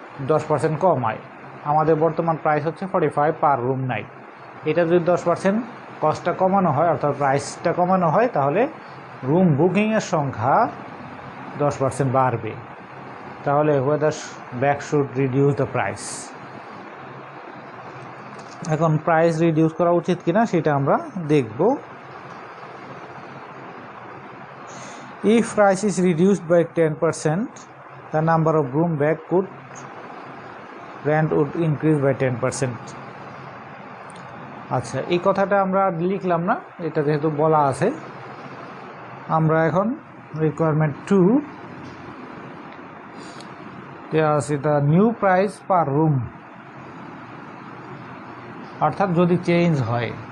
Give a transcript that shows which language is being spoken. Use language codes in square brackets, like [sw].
[bn] 10% কমায়, আমাদের বর্তমান প্রাইস হচ্ছে 45 পার রুম নাইট, এটা যদি 10% কস্টটা কমানো হয় অর্থাৎ প্রাইসটা কমানো হয় তাহলে রুম বুকিংয়ের সংখ্যা 10% বাড়বে। তাহলে [en] whether bag should reduce the price, [bn] এখন প্রাইস রিডিউস করা উচিত কিনা সেটা আমরা দেখব। [en] If price is reduced by 10%, the number of room bag rent would increase by 10%. [bn] আচ্ছা, এই কথাটা আমরা লিখলাম না, এটা যেহেতু বলা আছে। আমরা এখন রিকোয়ারমেন্ট 2 দেওয়া আছে [en] the new price per room, [bn] অর্থাৎ যদি চেঞ্জ হয়,